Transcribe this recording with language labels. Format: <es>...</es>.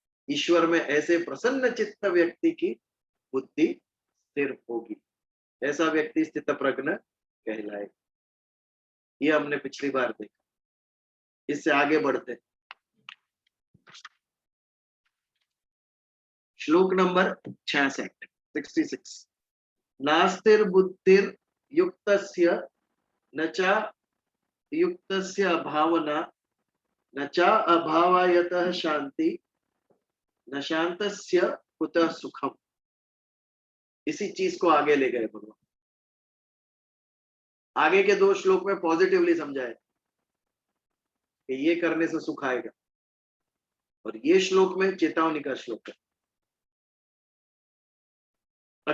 <hi>ईश्वर में ऐसे प्रसन्न चित्त व्यक्ति की बुद्धि स्थिर होगी। ऐसा व्यक्ति स्थित प्रज्ञ कहलाए। ये हमने पिछली बार देखा। इससे आगे बढ़ते, श्लोक नंबर 66।</hi> <sa>नास्तिर बुद्धिर युक्तस्य न चा युक्तस्य अभावना न चा अभावायतः शांति न शांतस्य कुतः सुखम।</sa> <hi>इसी चीज को आगे ले गए भगवान। आगे के 2 श्लोक में पॉजिटिवली समझाए कि ये करने से सुख आएगा, और ये श्लोक में चेतावनी का श्लोक है।</hi>